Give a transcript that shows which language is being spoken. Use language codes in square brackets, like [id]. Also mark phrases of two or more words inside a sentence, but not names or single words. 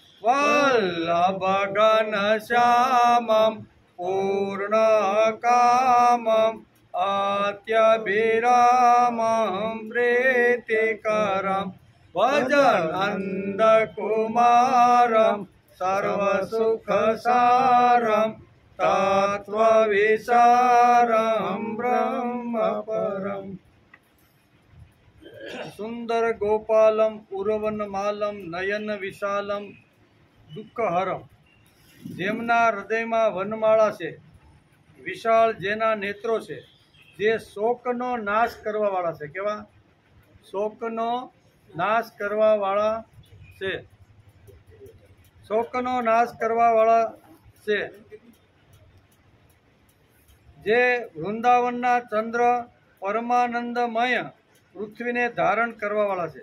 [sa] वल्लभघनश्यामं पूर्णकामम् अत्यभिरामं प्रीतिकरं भजनन्दकुमारं सर्वसुखसारं तत्त्वविचारं ब्रह्मपरम्। सुंदर गोपालम उर्वनमालम नयन विशालम दुःखहरम। [gu] જેમના હૃદયમાં વનમાળા છે, વિશાળ જેના નેત્રો છે, જે શોકનો નાશ કરવાવાળા છે। કેવા? શોકનો નાશ કરવાવાળા છે, શોકનો નાશ કરવાવાળા છે, જે વૃંદાવનના ચંદ્ર પરમાનંદમય પૃથ્વીને ધારણ કરવાવાળા છે।